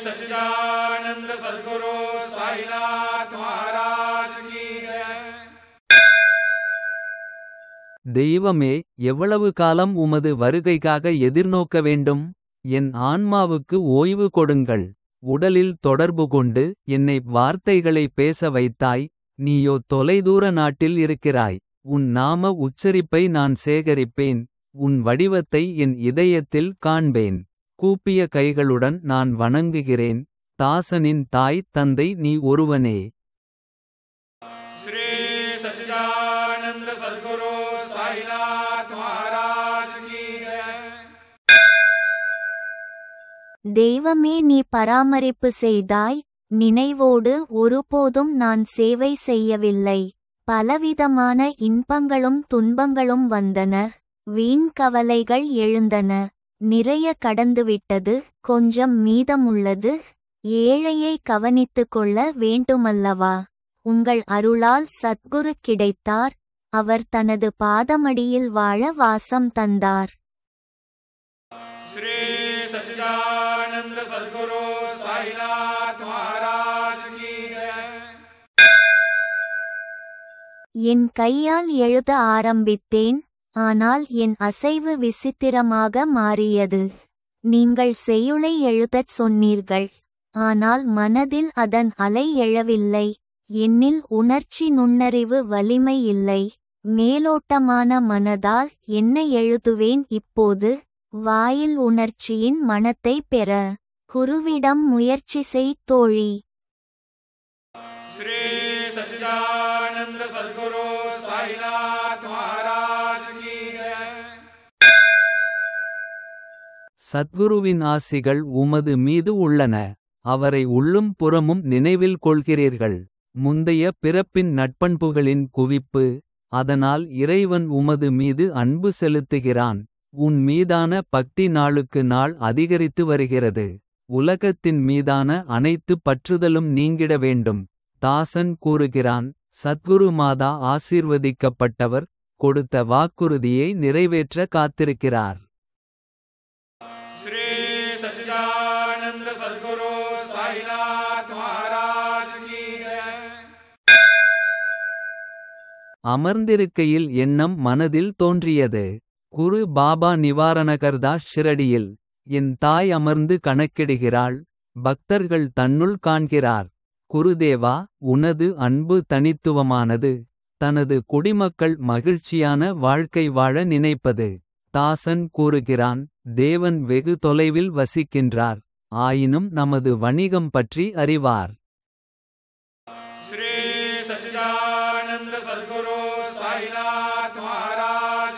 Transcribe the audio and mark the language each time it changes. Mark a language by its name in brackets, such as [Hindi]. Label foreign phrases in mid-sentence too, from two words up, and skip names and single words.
[Hindi] सच्चिदानंद सद्गुरु साईनाथ महाराज की जय। [Tamil] தெய்வமே, எவ்வளவு காலம் உமது வருகைக்காக எதிர்நோக்க வேண்டும்? என் ஆன்மாவுக்கு ஓய்வு கொடுங்கள். உடலில் தொடர்பு கொண்டு என்னை வார்த்தைகளை பேச வைத்தாய். நீயோ தொலைதூர நாட்டில் இருக்கிறாய். உன் நாம உச்சரிப்பை நான் சேகரிப்பேன். உன் வடிவத்தை என் இதயத்தில் காண்பேன். கூப்பிய கைகளுடன் நான் வணங்குகிறேன். தாசனின் தாய் தந்தை நீ ஒருவனே. [Hindi] श्री सच्चिदानंद सद्गुरु साईनाथ महाराज की जय। [Tamil] தெய்வமே, நீ பராமரிப்பு செய்தாய். நினைவோடு ஒருபோதும் நான் சேவை செய்யவில்லை. பலவிதமான இன்பங்களும் துன்பங்களும் வந்தன. வீண் கவலைகள் எழுந்தன. நிறைய கடந்துவிட்டது, கொஞ்சம் மீதமுள்ளது. ஏழையை கவனித்துக் கொள்ள வேண்டுமல்லவா? உங்கள் அருளால் சத்குரு கிடைத்தார். அவர் தனது பாதமடியில் வாழ வாசம் தந்தார். [Hindi] श्री सच्चिदानंद सद्गुरु साईनाथ महाराज की जय। [Tamil] என் கையால் எழுத ஆரம்பித்தேன். ஆனால் என் அசைவு விசித்திரமாக மாறியது. நீங்கள் செய்யுளை எழுதச் சொன்னீர்கள். ஆனால் மனதில் அதன் அலை எழவில்லை. என்னில் உணர்ச்சி நுண்ணறிவு வலிமை இல்லை. மேலோட்டமான மனதால் என்ன எழுதுவேன் இப்போது? வாயில் உணர்ச்சியின் மனத்தை பெற குருவிடம் முயற்சி செய் தோழி. [Hindi] श्री सच्चिदानंद सद्गुरु साईनाथ महाराज की जय। [Tamil] சத்குருவின் ஆசிகள் உமது மீது உள்ளன. அவரை உள்ளும் புறமும் நினைவில் கொள்கிறீர்கள். முந்தைய பிறப்பின் நட்பண்புகளின் குவிப்பு. அதனால் இறைவன் உமது மீது அன்பு செலுத்துகிறான். உன் மீதான பக்தி நாளுக்கு நாள் அதிகரித்து வருகிறது. உலகத்தின் மீதான அனைத்து பற்றுதலும் நீங்கிட வேண்டும். தாசன் கூறுகிறான், சத்குரு மாதா ஆசீர்வதிக்கப்பட்டவர். கொடுத்த வாக்குறுதியை நிறைவேற்ற காத்திருக்கிறார். [Hindi] श्री सच्चिदानंद सद्गुरु साईनाथ महाराज की जय। [Tamil] அமர்ந்திருக்கையில் எண்ணம் மனதில் தோன்றியது. குரு பாபா நிவாரணகர்தா ஷிரடியில். என் தாய் அமர்ந்து கணக்கிடுகிறாள். பக்தர்கள் தன்னுள் காண்கிறார். குருதேவா, உனது அன்பு தனித்துவமானது. தனது குடிமக்கள் மகிழ்ச்சியான வாழ்க்கை வாழ நினைப்பது. தாசன் கூறுகிறான், தேவன் வெகு தொலைவில் வசிக்கின்றார். ஆயினும் நமது வணிகம் பற்றி அறிவார். [Hindi] श्री सच्चिदानंद सद्गुरु साईनाथ महाराज